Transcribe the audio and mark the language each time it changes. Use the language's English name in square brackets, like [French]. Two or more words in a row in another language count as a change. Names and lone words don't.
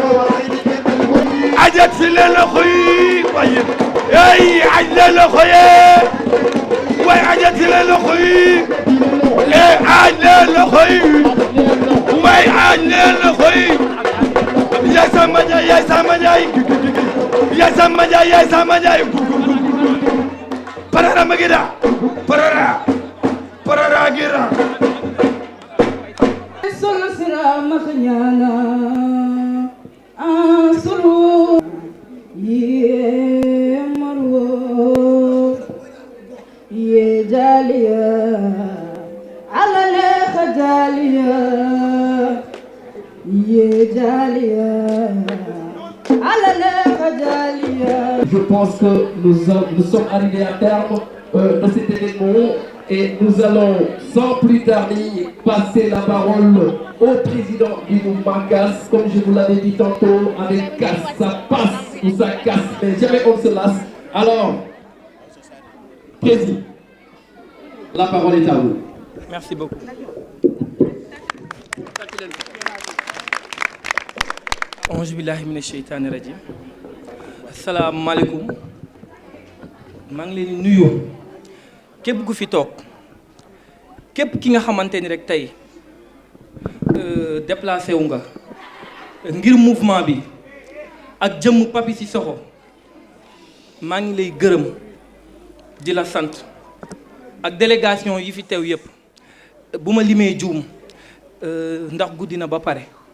[Wolof] ajat si leen loxo yi waaye ey aj leen loxo yi waaye ajat si leen loxo yi e aj leen loxo yi waaye aj leen loxo yi yaay Samba Ndiaye yaay Samba Ndiaye yaay Samba Ndiaye yaay Samba Ndiaye parara magida parara gira [Mandingo] solo sira makhnyana asuru ye marwo ye jaliya alale khajaliya ye jaliya alale khajaliya. [French] Je pense que nous sommes arrivés à terme de cet événement et nous allons sans plus tarder passer la parole au président du mouvement casse. Comme je vous l'avais dit tantôt, avec casse, ça passe ou ça casse, mais jamais on se lasse. Alors, président, la parole est à vous. Merci beaucoup. [Arabic] أعوذ بالله من الشيطان الرجيم. Asalaamaaleykum. [Wolof] maa ngi leen di nuyu képp ku fi toog képp ki nga xamante ni rek tey déplacé wu nga ngir mouvement bi ak jëmm Papis Cissokho maa ngi lay gërëm di la sant ak délégation yi fi teew yépp bu ma limee juum ndax guddi na ba pare